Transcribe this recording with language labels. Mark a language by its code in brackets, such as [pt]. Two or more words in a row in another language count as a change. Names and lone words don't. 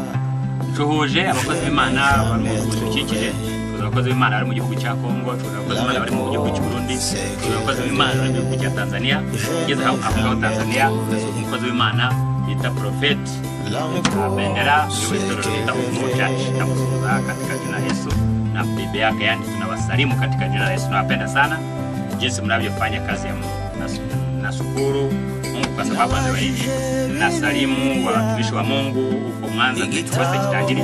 [rw] Ncuhuje abakozi b'Imana bari mu dukikije abakozi b'Imana bari mu gihugu cya Kongo, abakozi b'Imana bari mu gihugu cy'u Burundi, abakozi b'Imana bari mu gihugu cya Tanzania, ngeze aho Tanzania umukozi w'Imana yita Prophet Bendera yuwestorero yita Church [sw] namusuza katika jina la Yesu na bibi yake, yani tunawasalimu katika jina la Yesu. Nawapenda sana jinsi mnavyofanya kazi ya Mungu. Nashukuru Mungu kwa sababu anawabariki. Nasalimu watumishi wa Mungu huko Mwanza Kikwete Kitajiri.